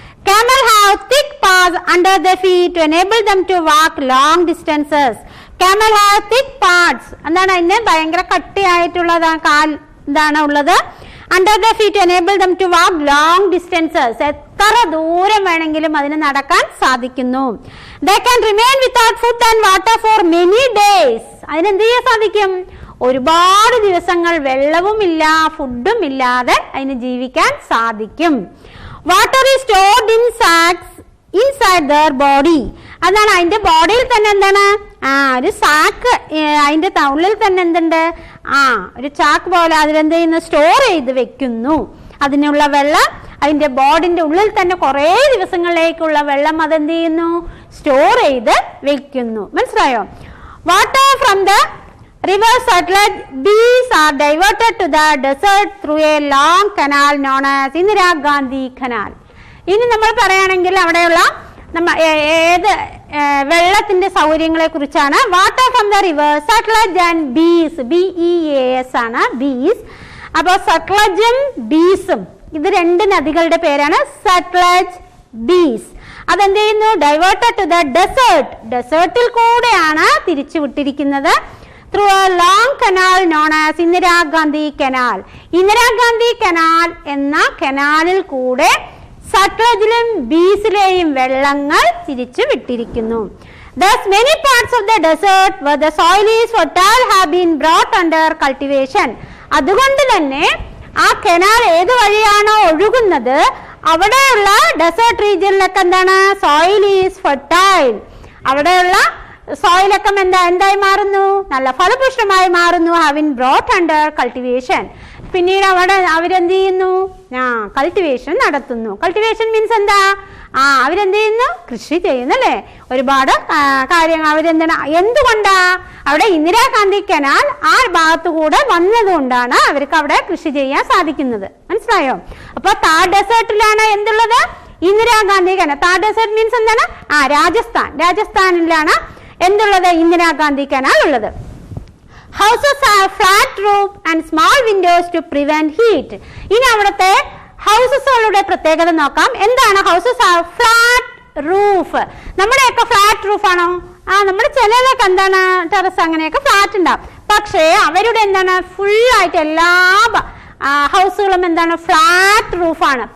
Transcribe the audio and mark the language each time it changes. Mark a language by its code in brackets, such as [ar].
[en] Camel have thick paws under their feet to enable them to walk long distances. Camel have thick pads. [ml] എന്താണ് അതിന് ഭയങ്കര കട്ടിയായിട്ടുള്ള കാൽ എന്താണ് ഉള്ളത്? [en] Under their feet to enable them to walk long distances. [ml] എത്ര ദൂരം വേണമെങ്കിലും അതിന് നടക്കാൻ സാധിക്കുന്നു. [en] They can remain without food and water for many days. [ml] അതിനെന്ത് ചെയ്യാൻ സാധിക്കും? ഒരുപാട് ദിവസങ്ങൾ വെള്ളവും ഇല്ല ഫുഡും ഇല്ലാതെ അതിന് ജീവിക്കാൻ സാധിക്കും. [en] Water is stored in sacks inside their body. [ml] അതാണ് അതിന്റെ ബോഡിയിൽ തന്നെ എന്താണ്? ഒരു സാക്ക്, അതിന്റെ ഉള്ളിൽ തന്നെ എന്തുണ്ട്? ഒരു ചാക്ക് പോലെ അതിലെന്ത് ചെയ്യുന്നു? സ്റ്റോർ ചെയ്ത് വെക്കുന്നു. അതിനുള്ള വെള്ളം അതിന്റെ ബോഡിന്റെ ഉള്ളിൽ തന്നെ കുറെ ദിവസങ്ങളിലേക്കുള്ള വെള്ളം അതെന്ത് ചെയ്യുന്നു? സ്റ്റോർ ചെയ്ത് വെക്കുന്നു. മനസ്സിലായോ? [en] Water from the river satellite bees are diverted to the desert through a long canal known as Indira Gandhi Canal. [ml] ഇനി നമ്മൾ പറയുകയാണെങ്കിൽ അവിടെയുള്ള ഏത് വെള്ളത്തിന്റെ സൗകര്യങ്ങളെ കുറിച്ചാണ്. [en] water from the river satellite and Beas, [ml] BEAS ആണ് ബീസ്, അപ്പൊ സട്ലജും ബീസും ഇത് രണ്ട് നദികളുടെ പേരാണ് സട്ലജ്, ബീസ്. അതെന്ത് ചെയ്യുന്നു? [en] Diverted to the desert. [ml] ഡെസേർട്ടിൽ കൂടെയാണ് തിരിച്ചു വിട്ടിരിക്കുന്നത് [en] Through A long canal known as Indira Gandhi canal. [ml] Indira Gandhi canal എന്ന കനാലിൽ കൂടെ സട്ലജിലും ബീസിലെയും വെള്ളങ്ങൾ തിരിച്ചു വിട്ടിരിക്കുന്നു. [en] Thus many parts of the desert where the soil is fertile have been brought under cultivation. [ml] അതുകൊണ്ട് തന്നെ ആ കനാൽ ഏത് വഴിയാണോ ഒഴുകുന്നത് അവിടെയുള്ള ഡെസേർട്ട് റീജിയനിലൊക്കെ എന്താണ്? [en] Soil is fertile. [ml] അവിടെയുള്ള സോയിലൊക്കെ എന്തായി മാറുന്നു? നല്ല ഫലപുഷ്ടമായി മാറുന്നു. [en] Having brought under cultivation. [ml] പിന്നീട് അവരെന്ത് ചെയ്യുന്നു? കൾട്ടിവേഷൻ നടത്തുന്നു. കൾട്ടിവേഷൻ മീൻസ് എന്താ? അവരെന്ത് ചെയ്യുന്നു? കൃഷി ചെയ്യുന്നു അല്ലേ? ഒരുപാട് കാര്യങ്ങൾ അവരെന്താണ്? എന്തുകൊണ്ടാ? അവിടെ ഇന്ദിരാഗാന്ധി കനാൽ ആ ഭാഗത്തുകൂടെ വന്നതുകൊണ്ടാണ് അവർക്ക് അവിടെ കൃഷി ചെയ്യാൻ സാധിക്കുന്നത്. മനസ്സിലായോ? അപ്പൊ Thar ഡെസേർട്ടിലാണ് എന്തുള്ളത്? Indira Gandhi canal. Thar desert means എന്താണ്? രാജസ്ഥാനിലാണ് എന്തുള്ളത്? ഇന്ദിരാഗാന്ധി കനാൽ ഉള്ളത്. [en] Houses have flat roof and small windows to prevent heat. [ml] ഇനി അവിടുത്തെ ഹൗസസുകളുടെ പ്രത്യേകത നോക്കാം. എന്താണ് ഹൗസസ്? [en] Have flat roof. [ml] നമ്മുടെയൊക്കെ ഫ്ലാറ്റ് റൂഫ് ആണോ? നമ്മുടെ ചിലതൊക്കെ എന്താണ് ടെറസ് അങ്ങനെയൊക്കെ ഫ്ലാറ്റ് ഉണ്ടാവും. പക്ഷേ അവരുടെ എന്താണ് ഫുള്ളായിട്ട് എല്ലാ ഹൗസുകളും എന്താണ് ഫ്ലാറ്റ് റൂഫാണ്.